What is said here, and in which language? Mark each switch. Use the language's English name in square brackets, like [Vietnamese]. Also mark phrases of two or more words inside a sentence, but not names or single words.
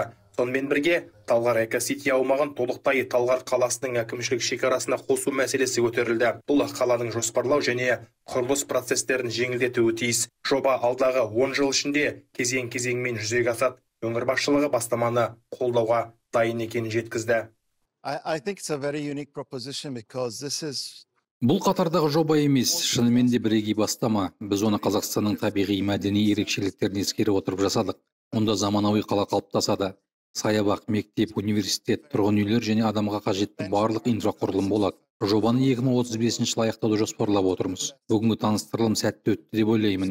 [Kazakh] Сонымен бірге Талғар Эко-Сити аумағын толықтай Талғар қаласының әкімшілік шекарасына қосу мәселесі көтерілді. Бұл қаланың жоспарлау және құрылыс процестерін жеңілдетуі тиіс. Жоба алдағы 10 жыл ішінде кезең-кезеңмен жүзеге асады. Өңір басшылығы бастаманы қолдауға дайын екенін жеткізді. [English] I think it's a very unique proposition because this is [Kazakh] Бұл қатардағы жоба емес, шынымен де бірегей бастама. Біз оны Қазақстанның табиғи мәдени ерекшеліктерін ескере отырып жасадық. Онда заманауи қала қалыптасады. Саябақ, мектеп, университет, тұрғын үйлер және адамға қажетті барлық инфрақұрылым болады. Жобаны 2035 жылы аяқтауды жоспарлап отырмыз. Бүгінгі таныстырылым сәтті өтті деп ойлаймын.